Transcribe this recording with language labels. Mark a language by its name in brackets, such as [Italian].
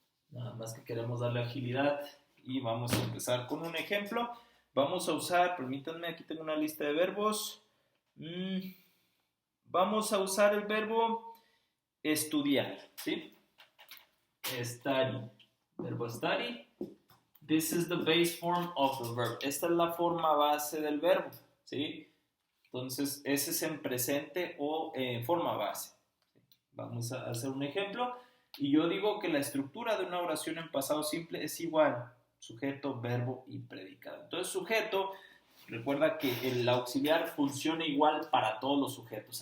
[Spanish] Nada más que queremos darle agilidad y vamos a empezar con un ejemplo. Vamos a usar, permítanme, aquí tengo una lista de verbos. Vamos a usar el verbo estudiar, ¿sí? Study. Verbo study. [English] This is the base form of the verb. [Spanish] Esta es la forma base del verbo, ¿sí? Entonces, ese es en presente o en forma base. Vamos a hacer un ejemplo. Y yo digo que la estructura de una oración en pasado simple es igual. Sujeto, verbo y predicado. Entonces, sujeto, recuerda que el auxiliar funciona igual para todos los sujetos.